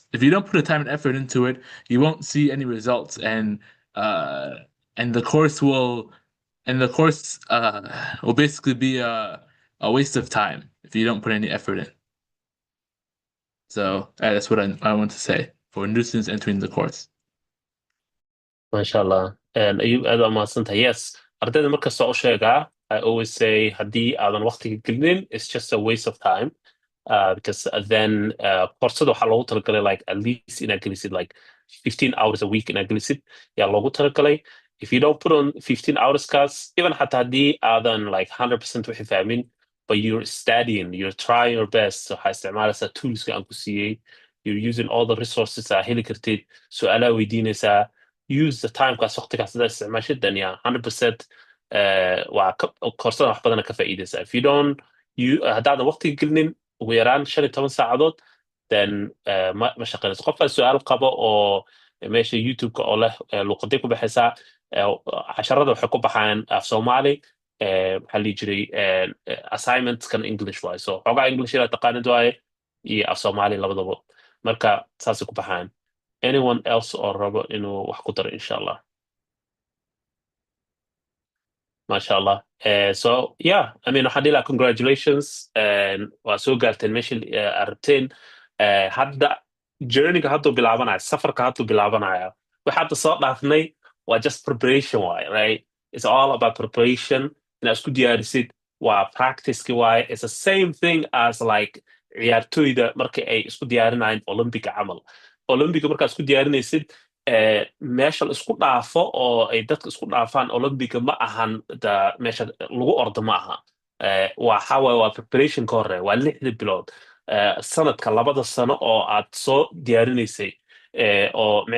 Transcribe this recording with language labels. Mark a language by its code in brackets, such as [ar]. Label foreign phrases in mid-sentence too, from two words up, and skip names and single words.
[en] If you don't put the time and effort into it, you won't see any results, and the course will basically be a waste of time if you don't put any effort in. So that's what I want to say for new students entering the course. MashaAllah. [so] And Ayub, aad waa mahadsantahay. Yes, ardayda markasta u sheegaa, [en] I always say [so] haddii aadan waqtiga gelinin, [en] it's just a waste of time. Because then [so] koorsada waxaa loogu talagalay [en] like at least [so] inaad gelisid like [en] 15 hours a week [so] inaad gelisid yaa loogu talagalay. [en] If you don't put on 15 hours kaas, even hataa [so] haddii aadan like 100% wixii fahmin, [en] but you're studying, you're trying your best, [so] waxaa isticmaalaysaa toolska aan ku siiyey, [en] you're using all the resources [so] aa heli kartid, su'aalaha weydiinaysaa, [en] use the time [so] kaas waqtigaas hadaad isticmaashid, [en] then yeah, [so] 100% waa koorsada wax badana ka faa'iidaysaa. [en] If you don't, [so] haddaadan waqtiga gelinin ugu yaraan 15 saacadood, then ma shaqaynayso. Qofka su'aal qabo oo meesha YouTube-ka oo leh luqaday ku baxaysaa, casharada waxay ku baxaan af Soomaali maxaa la jiray assignments kan English waaye so xogaa English inaad taqaanid waaye iyo af Soomaali labadaba marka saasay ku baxaan [en] anyone else [so] oo rabo inuu wax ku daro [ar] إن شاء الله ما شاء الله. [en] So yeah, I mean, Hadila, congratulations. [so] And so gaarteen meeshii arabteen hadda journey-ga haduu bilaabanaya safarka haduu bilaabanaya waxa hadda soo dhaafnay waa [en] just preparation [so] waaye [en] right it's all about preparation [so] inaad isku diyaarisid waa practice-ki waaye [en] it's the same thing as like [so] ciyaartoyda marka ay isku diyaarinayaan Olympic camal Olympic markaad isku diyaarinaysid meesha la isku dhaafo oo ay dadka isku dhaafaan Olympiga ma ahan meesha lagu ordo ma aha waxa waaye waa preparation ka hore waa 6 bilood sanadka 2 sano oo aad soo diyaarinaysay oo